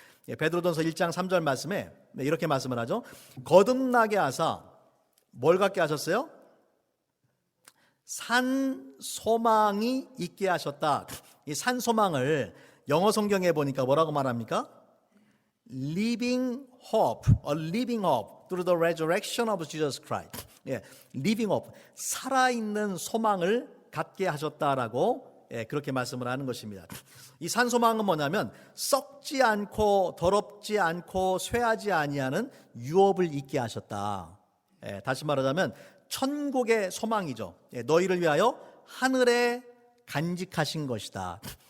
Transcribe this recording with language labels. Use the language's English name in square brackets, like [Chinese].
[Korean] 베드로전서 1장 3절 말씀에 이렇게 말씀을 하죠. 거듭나게 하사 뭘 갖게 하셨어요? 산 소망이 있게 하셨다. 이 산 소망을 영어 성경에 보니까 뭐라고 말합니까? [English] Living hope, a living hope through the resurrection of Jesus Christ. living hope, [Korean] 살아있는 소망을 갖게 하셨다라고 그렇게 말씀을 하는 것입니다. 이 산소망은 뭐냐면 썩지 않고 더럽지 않고 쇠하지 아니하는 유업을 있게 하셨다. 다시 말하자면 천국의 소망이죠. 너희를 위하여 하늘에 간직하신 것이다.